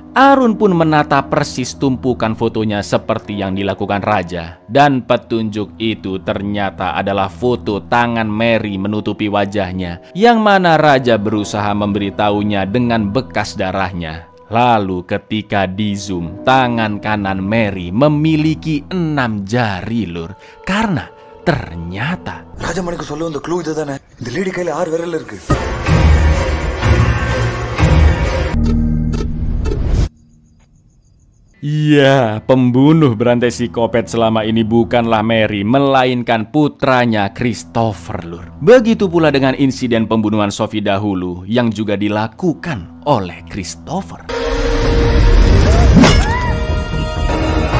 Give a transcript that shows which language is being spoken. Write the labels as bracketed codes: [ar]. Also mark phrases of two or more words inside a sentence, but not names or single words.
[id] Arun pun menata persis tumpukan fotonya seperti yang dilakukan Raja, dan petunjuk itu ternyata adalah foto tangan Mary menutupi wajahnya, yang mana Raja berusaha memberitahunya dengan bekas darahnya. Lalu ketika di zoom, tangan kanan Mary memiliki 6 jari lur, karena ternyata [ta] ராஜா மணிக்கு சொல்ல வந்த க்ளூ இதுதானே. இந்த லேடி கையில 6 விரல் இருக்கு. [id] Iya, pembunuh berantai psikopat selama ini bukanlah Mary, melainkan putranya Christopher lur. Begitu pula dengan insiden pembunuhan Sophie dahulu yang juga dilakukan oleh Christopher.